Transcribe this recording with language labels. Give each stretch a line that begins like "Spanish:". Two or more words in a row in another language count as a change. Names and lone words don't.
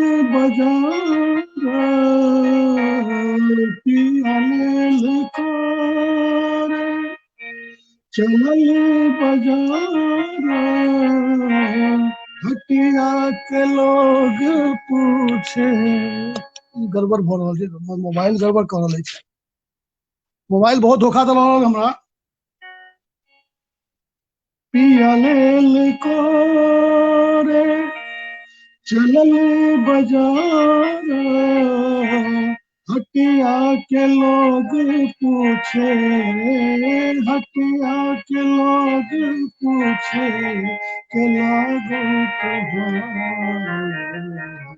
Maithili: बाजार पिया लेल कोर चले बाजार हटिया के लोग पूछे गड़बड़ भऽ रहल छै, मोबाइल गड़बड़ कऽ रहल अछि, मोबाइल बहुत धोखा दऽ रहल हमरा। पिया लेल कोरे चलल बाजार हटिया के लोग पूछे हटिया के लोग पूछे के लागो तोहार